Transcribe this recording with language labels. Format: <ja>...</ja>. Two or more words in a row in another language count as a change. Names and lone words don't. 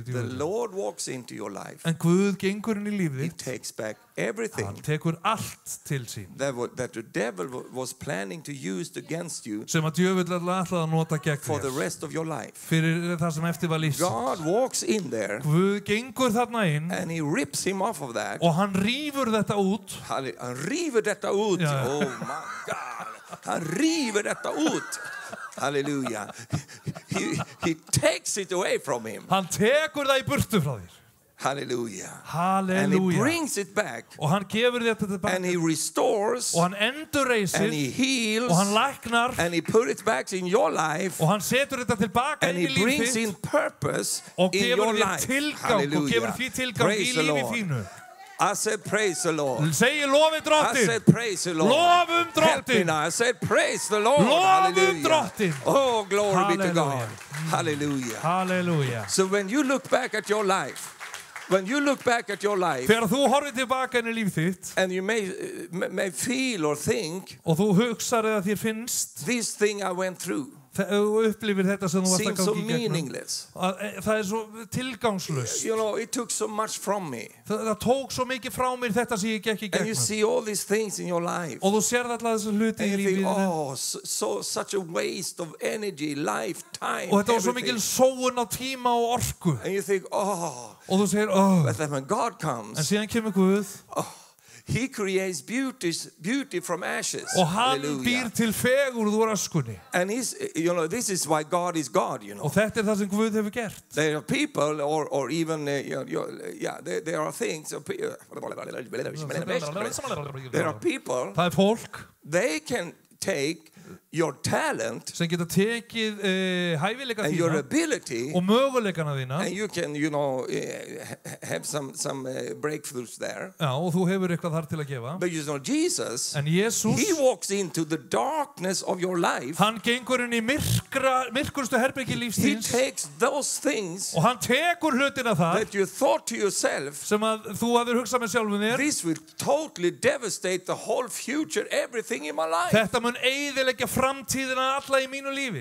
<en>The</en> <is>djöfullinn.</is> <en>Lord walks into your life.</en> <is>En Guð gengur inn í lífið</is> <en>He</en> <is>þitt.</is> <en>takes back everything</en> <is>Hann tekur allt til sín.</is> <en>that the devil was planning to use against you</en> <is>Sem að djöfull ætlaði að nota gegn</is> <en>for the</en> <is>þér.</is> <en>rest of your life.</en> <is>Fyrir það sem eftir var lífsins.</is> <en>God walks in there</en> <is>Guð gengur þarna inn</is> <en>and he rips him off of that.</en> <is>og hann rífur þetta út.</is> <sv>Han river detta ut. Ja.</sv> <en>Oh my God.</en> <sv>Han river detta ut.</sv> <en>Hallelujah. He takes it away from him.</en> <is>Hann tekur það í burtu frá þér.</is> <en>Hallelujah. And he</en> <is>Halleluja.</is> <en>brings it back.</en> <is>Og hann gefur þetta tilbaka.</is> <en>And he restores.</en> <is>Og hann endurreisir.</is> <en>And he heals.</en> <is>Og hann læknar.</is> <en>And he put it back in your life.</en> <is>Og hann setur þetta tilbaka</is> <en>And</en> <is>inn í</is> <en>he</en> <is>líf</is> <en>brings</en> <is>þitt.</is> <en>in purpose</en> <is>Og</is> <en>in</en> <is>gefur</is> <en>your</en> <is>þér</is> <en>life.</en> <is>tilgang. Og gefur því tilgang í</is> <en>Praise the</en> <is>lífi</is> <en>Lord.</en> <is>þínu.</is> <en>I said praise the Lord.</en> <is>Segir lofið</is> <en>I</en> <is>drottinn.</is> <en>said praise the Lord.</en> <is>Lofum</is> <en>Help me</en> <is>drottinn.</is> <en>now. I said praise the Lord.</en> <is>Lofum</is> <en>Hallelujah.</en> <is>drottinn.</is> <en>Oh, glory be to God. Hallelujah. Hallelujah.</en> <is>Halleluja.</is> <en>So when you look back at your life,</en> <is>Þegar þú horfir tilbaka inn í líf þitt</is> <en>and you may feel or think,</en> <is>og þú hugsar eða þér finnst</is> <en>this thing I went through</en> <is>og upplifir þetta sem þú varst að</is> <en>seems so</en> <is>gangi í gegnum.</is> <en>meaningless.</en> <is>Það svo tilgangslaust.</is> <en>You know, it took so much from me.</en> <is>Það tók svo mikið frá mér þetta sem ég gekk í</is> <en>And you</en> <is>gegnum.</is> <en>see all these things in your life.</en> <is>Og þú sérð alltaf þessu hluti í</is> <en>And you think,</en> <is>lífinu.</is> <en>oh, such a waste of energy, lifetime,</en> <is>Og þetta var svo</is> <en>everything.</en> <is>mikil sóun á tíma og orku.</is> <en>And you think, oh,</en> <is>Og þú segir,</is> <en>but then when God</en> <is>en</is> <en>comes,</en> <is>síðan kemur Guð</is> <en>He creates beauty from ashes.</en> <is>og hann</is> <en>Hallelujah.</en> <is>býr til fegurð úr öskunni.</is> <en>And you know, this is why God is God, you know.</en> <is>Og þetta það sem Guð hefur gert.</is> <en>There are people, or even, there are things. There are people,</en> <is>Það fólk</is> <en>they can take your talent</en> <is>sem geta tekið hæfileika</is> <en>and your</en> <is>þína</is> <en>ability,</en> <is>og möguleikana þína.</is> <en>and you can, you know, have some breakthroughs there.</en> <is>Já, og þú hefur eitthvað þar til að gefa.</is> <en>But you know, Jesus,</en> <is>En Jesús,</is> <en>He walks into the darkness of your life.</en> <is>hann gengur inn í myrkurstu herbyggi</is> <en>He</en> <is>lífstíns</is> <en>takes those things</en> <is>og hann tekur hlutina þar</is> <en>that you thought to yourself,</en> <is>sem að þú hafðir hugsað með sjálfum þér.</is> <en>this will totally devastate the whole future, everything in my life.</en> <is>Þetta mun eyðileggja framtíðina alla í mínu lífi.</is>